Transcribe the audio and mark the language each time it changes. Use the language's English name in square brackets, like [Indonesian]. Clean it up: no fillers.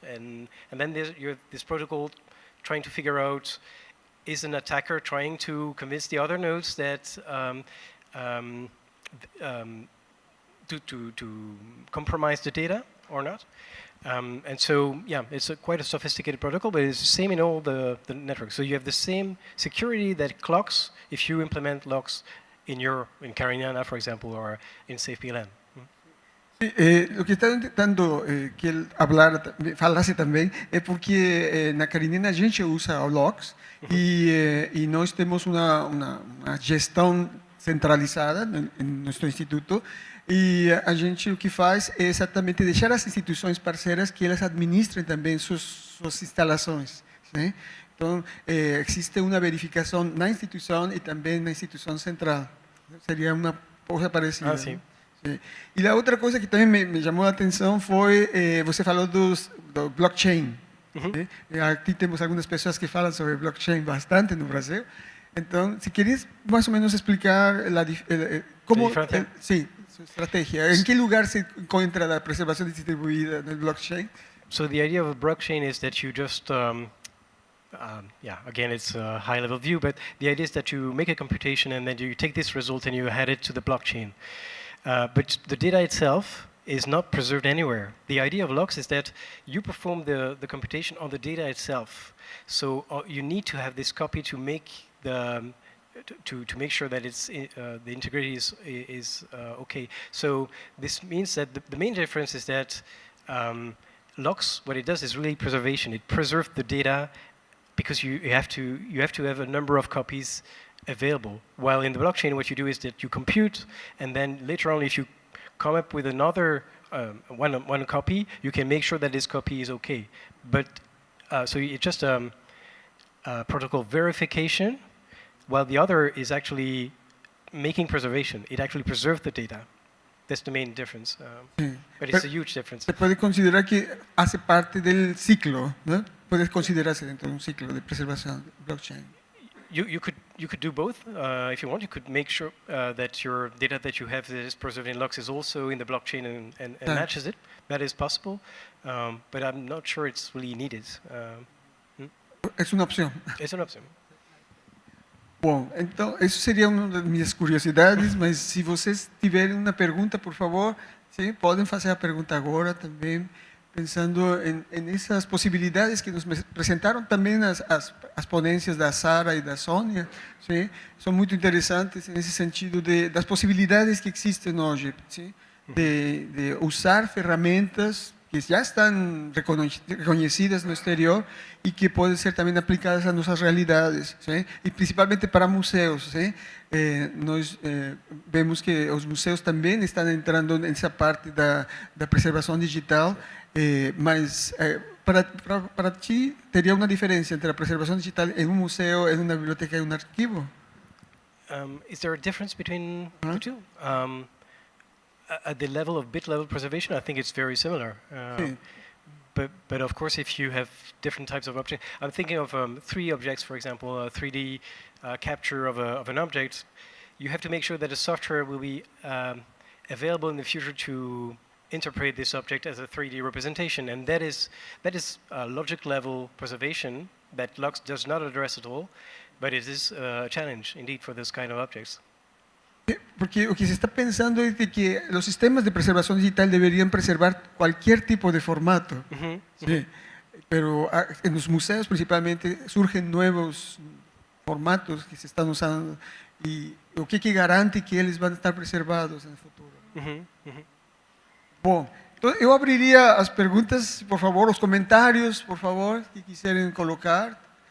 [English] And then you have this protocol trying to figure out, is an attacker trying to convince the other nodes that to compromise the data or not? And so, yeah, it's quite a sophisticated protocol, but it's the same in all the networks. So you have the same security that clocks if you implement locks in Cariniana, for example, or in SafePLN. [Portuguese] Sí, lo que está tentando que ele falasse também é porque na Cariniana a gente usa o locks e nós temos uma gestão centralizada em nosso instituto, e a gente o que faz é exatamente deixar as instituições parceiras que elas administrem também suas instalações, né? Então, existe uma verificação na instituição e também na instituição central. Seria uma coisa parecida. Ah, sim. Né? E a outra coisa que também me chamou a atenção foi, você falou do blockchain. Né? Aqui temos algumas pessoas que falam sobre blockchain bastante no Brasil. Então, se queres mais ou menos explicar como... Sim, sua estratégia. Em que lugar se encontra a preservação distribuída no blockchain? [English] So the idea of a blockchain is that you just again, it's a high-level view, but the idea is that you make a computation and then you take this result and you add it to the blockchain. But the data itself is not preserved anywhere. The idea of locks is that you perform the computation on the data itself. So you need to have this copy to make to make sure that it's the integrity is okay. So this means that the main difference is that locks, what it does is really preservation. It preserves the data because you have to have a number of copies available. While in the blockchain, what you do is that you compute, and then later on, if you come up with another one copy, you can make sure that this copy is okay. But so it's just protocol verification, while the other is actually making preservation. It actually preserves the data. That's the main difference. But it's a huge difference. [Spanish] Se puede considerar que hace parte del ciclo, ¿no? Puede considerarse dentro de un ciclo de preservación blockchain. [English] You could do both if you want. You could make sure that your data that you have that is preserved in locks is also in the blockchain and matches it. That is possible, but I'm not sure it's really needed. [Spanish] Es una opción. Es una opción. [Portuguese] Bom, então, isso seria uma das minhas curiosidades, mas se vocês tiverem uma pergunta, por favor, sim, podem fazer a pergunta agora também, pensando em essas possibilidades que nos apresentaram também as ponências da Sara e da Sônia, sim, são muito interessantes nesse sentido das possibilidades que existem hoje, sim, de usar ferramentas que já estão reconhecidas no exterior e que podem ser também aplicadas às nossas realidades, sim? E principalmente para museus. Sim? Nós vemos que os museus também estão entrando nessa parte da preservação digital, mas para ti teria uma diferença entre a preservação digital em um museu, em uma biblioteca e um arquivo? [English] Is there a difference between the two? At the level of bit-level preservation, I think it's very similar. But of course, if you have different types of objects, I'm thinking of 3D objects, for example, a 3D capture of an object. You have to make sure that the software will be available in the future to interpret this object as a 3D representation, and that is logic-level preservation that Lux does not address at all, but it is a challenge indeed for this kind of objects. [Portuguese] Porque o que se está pensando [Spanish] es de que los sistemas de preservación digital deberían preservar cualquier tipo de formato. Sí. Pero en los museos principalmente surgen nuevos formatos que se están usando y [Portuguese] o que garante que eles [Spanish] van a estar preservados en el futuro. [Portuguese] Bom, então eu abriria as perguntas, por favor, os comentários, por favor, que quiserem colocar.